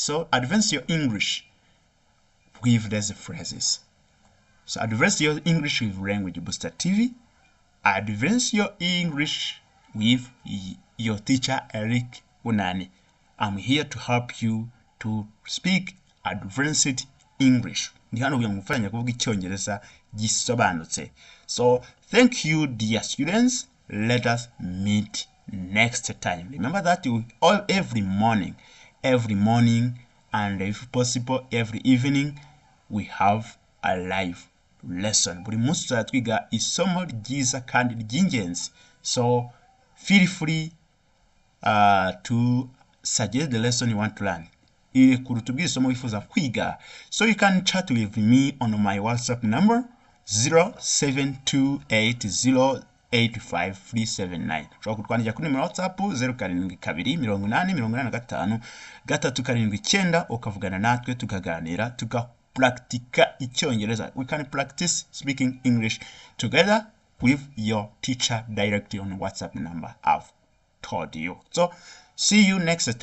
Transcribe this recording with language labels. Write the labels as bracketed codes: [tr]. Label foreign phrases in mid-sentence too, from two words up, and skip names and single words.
[en] So advance your English with these phrases. So advance your English with Language Booster TV. Advance your English with your teacher Eric Unani. I'm here to help you to speak advanced English. [rw] Ndi hano kugira ngo mufanye kuvuga icyongereza gisobanutse. [en] So thank you dear students. Let us meet next time. Remember that every morning and if possible every evening we have a live lesson. [rw] Buri munsi tuzatwiga isomo ryiza kandi ry'ingenzi. [en] So feel free to suggest the lesson you want to learn. [rw] Ili kurutubwira isomo wifuza kwiga. [en] So you can chat with me on my WhatsApp number 0728085379. [rw] Ushobora kutwandikira kuri numero WhatsApp 0728858379 ukavugana natwe tukaganira tukapraktika icyongereza. [en] We can practice speaking English together with your teacher directly on WhatsApp number I've told you. So see you next time.